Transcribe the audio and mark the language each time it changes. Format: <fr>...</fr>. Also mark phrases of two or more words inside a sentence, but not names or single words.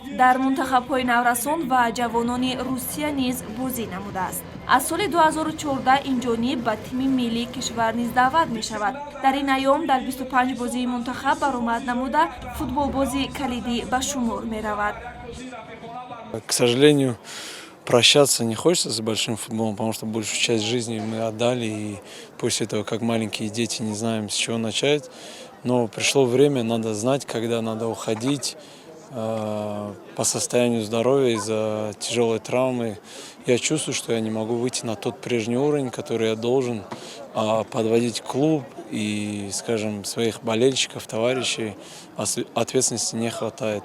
<tg>Дар мунтахабҳои наврасон ва ҷавонони Русия низ бозӣ намудааст. Аз соли 2014 инҷониб ба тими миллии кишвар низ даъват мешавад. Дар ин айём дар 25 бозии мунтахаб баромад намуда футболбози калидӣ ба шумор меравад.</tg> <ru>К сожалению, прощаться не хочется с большим футболом, потому что большую часть жизни мы отдали, и после этого, как маленькие дети, не знаем, с чего начать. Но пришло время, надо знать, когда надо уходить. По состоянию здоровья из-за тяжелой травмы я чувствую, что я не могу выйти на тот прежний уровень, который я должен, подводить клуб и, скажем, своих болельщиков, товарищей ответственности не хватает.</ru>